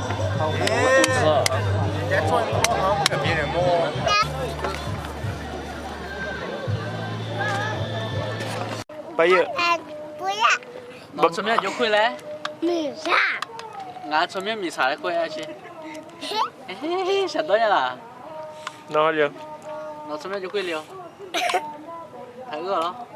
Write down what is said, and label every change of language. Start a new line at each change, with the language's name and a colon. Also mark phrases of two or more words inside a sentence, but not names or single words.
Chinese: 人家装多好，不跟别人摸。
Thai: ไปเยอะ
Chinese: 不要，老这边就回来，没啥，俺这边没啥的回来去。嘿嘿嘿，想到你了，
Thai: นอนเดียว
Chinese: 老这边就回了。太饿了。